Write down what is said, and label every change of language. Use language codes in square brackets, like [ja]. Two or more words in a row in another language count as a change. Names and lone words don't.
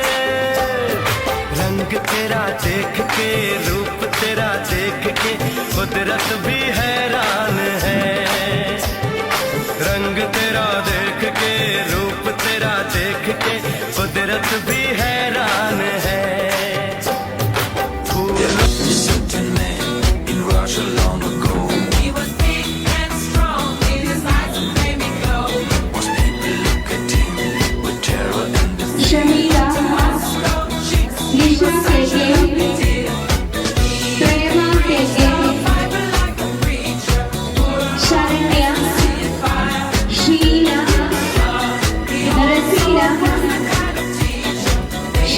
[hi] रंग तेरा देख के, रूप तेरा देख के, कुदरत भी हैरान है. रंग तेरा देख के, रूप तेरा देख के, कुदरत भी हैरान है. [ml] ഷമീല, നിഷ കെ കെ, പ്രേമ കെ കെ, ശരണ്യ, ഷീല, റസീല,